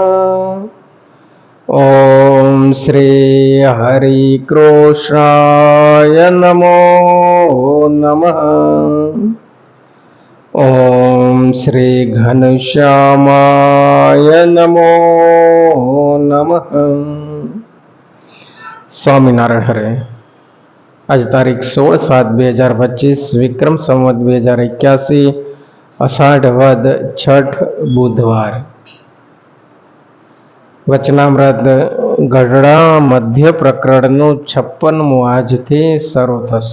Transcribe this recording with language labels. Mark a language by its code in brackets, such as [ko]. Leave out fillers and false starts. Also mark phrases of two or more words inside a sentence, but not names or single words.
[sa] ॐ श्री हरिकृष्णाय नमो नमः। ॐ श्री घनश्यामाय नमो नमः। [gu] સ્વામિનારાયણ હરે। આજ તારીખ 16/7/2025 વિક્રમ સંવત 2081 અષાઢ વદ છઠ બુધવાર। વચનામૃત ગઢડા મધ્ય પ્રકરણનું 56મું આજથી શરૂ થશે।